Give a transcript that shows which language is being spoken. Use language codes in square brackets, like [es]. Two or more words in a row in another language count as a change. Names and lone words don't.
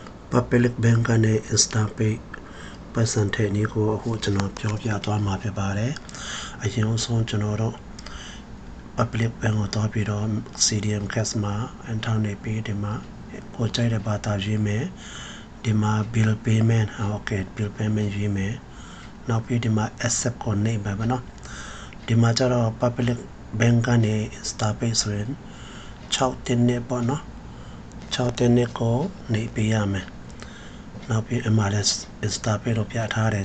[my] Public Bank ကနေ Instapay ပတ်စံထည့်နည်းကိုအခုကျွန်တော်ပြောပြသွားမှာဖြစ်ပါတယ်အရင်ဆုံးကျွန်တော်တို့ Public Bank ကိုသွားပြီးတော့ CDM Cash မှာ enter နေပြီးဒီမှာကိုကြို က်တဲ့ဘာသာရေးမယ်ဒီမှာ [en] bill payment [my] okay [en] bill payment [my] ရေးမယ်နောက်ပြီးဒီမှာ accept ကိုနှိပ်မယ်ဗောနော်ဒီမှာကျတော့ Public Bank ကနေ Instapay ဆိုရင်6တင်းနဲ့ပေါ့နော်6တင်းနဲ့ကိုနှိပ်ပေးရမယ်နောက်ပြီး MLS Instapay လို့ပြထားတယ်